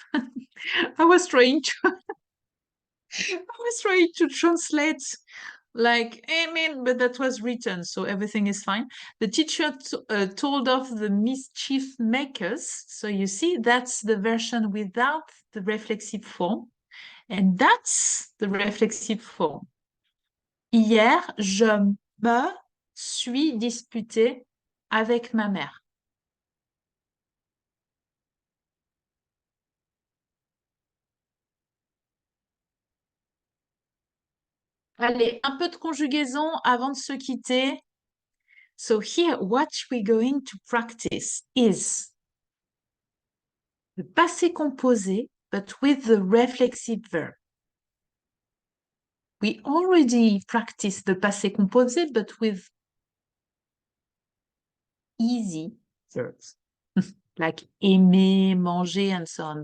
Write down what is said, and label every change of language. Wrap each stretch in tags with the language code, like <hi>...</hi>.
<en>I was trying to translate like amen, but that was written, so everything is fine. The teacher told of the mischief makers. So you see, that's the version without the reflexive form. And that's the reflexive form.</en> <fr>Hier, je me suis disputée avec ma mère. Allez, un peu de conjugaison avant de se quitter.</fr> <en>So here, what we're going to practice is the passé composé, but with the reflexive verb. We already practiced the passé composé, but with easy verbs, like aimer, manger, and so on.</en>